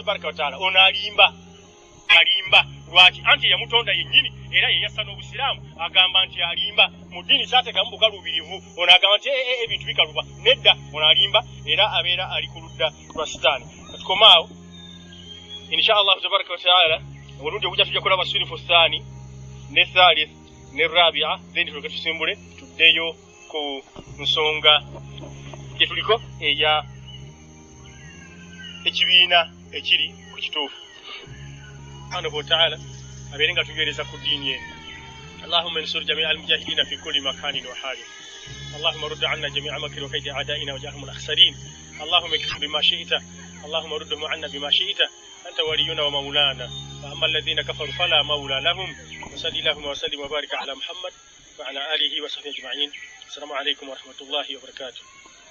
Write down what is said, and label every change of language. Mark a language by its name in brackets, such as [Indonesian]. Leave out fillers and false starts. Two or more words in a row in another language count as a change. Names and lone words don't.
[Arabic] تبارك وتعالى [Ganda] ono alimba lwaki anti eyamutonda yennyini era yeyassa n'obusiraamu agamba nti alimba mu ddiini saateekamu bukaluubirivu ono agamba nti ebintu bikaluba nedda ono alimba era abeera ali ku ludda lwa sitaani katukomaawo [Arabic] إن شاء الله تبارك وتعالى [Ganda] omulundi ogujja tujja kulaba [Arabic] الصنف الثاني [Ganda] ne thalith ne rabia then tuleke tusimbule tuddeyo ku nsonga gye tuliko eya ekibiina ekiri ku kituufu [Arabic] سبحانه وتعالى [Ganda] abeere nga tugereza ku ddiini eno [Arabic] اللهم انصر جميع المجاهدين في كل مكان وحال اللهم رد عنا جميع مكر وكيد أعدائنا وجعلهم الأخسرين اللهم اكفر بما شئت اللهم ردهم عنا بما شئت أنت ولينا ومولانا وأما الذين كفروا فلا مولى لهم وصل اللهم وسلم وبارك على محمد وعلى آله وصحبه أجمعين السلام عليكم ورحمة الله وبركاته